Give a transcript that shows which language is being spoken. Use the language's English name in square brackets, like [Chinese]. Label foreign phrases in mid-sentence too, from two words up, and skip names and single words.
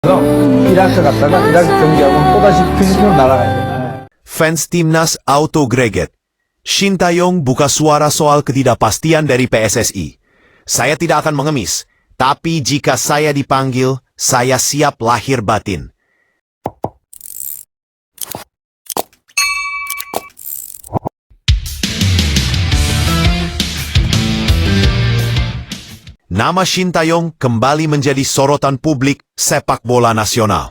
[Korean] 그래서 이라크 갔다가 이라크 경기하고 또다시 필리핀으로 날아가야 돼. [Indonesian] Fans Timnas auto greget. Shin Tae-yong buka suara soal ketidakpastian dari PSSI. Saya tidak akan mengemis, tapi jika saya dipanggil, saya siap lahir batin. Nama Shin Tae-yong kembali menjadi sorotan publik sepak bola nasional.